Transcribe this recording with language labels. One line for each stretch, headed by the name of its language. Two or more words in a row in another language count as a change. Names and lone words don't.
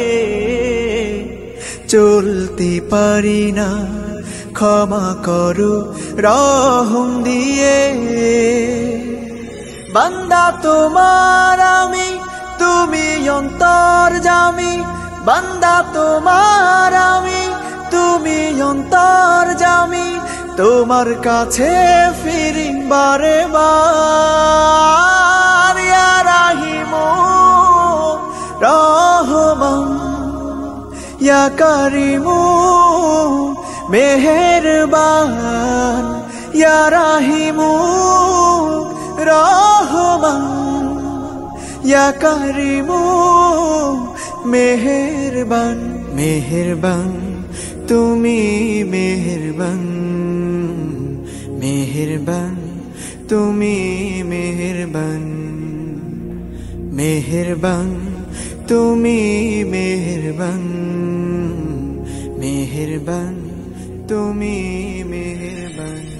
Bangla: চলতে পারি না ক্ষমা করো রহম দিয়ে বান্দা তোমার আমি তুমি অন্তর্যামী বান্দা তোমার আমি তুমি অন্তর্যামী তোমার কাছে ফিরি বারে
Arabic: বার يا رحيمُ رحمانُ يا كريمُ مهربان يا رحيمُ رحمانُ يا كريمُ
Bangla: মেহেরবান মেহেরবান তুমি মেহেরবান মেহেরবান তুমি মেহেরবান মেহেরবান তুমি মেহেরবান মেহেরবান তুমি মেহেরবান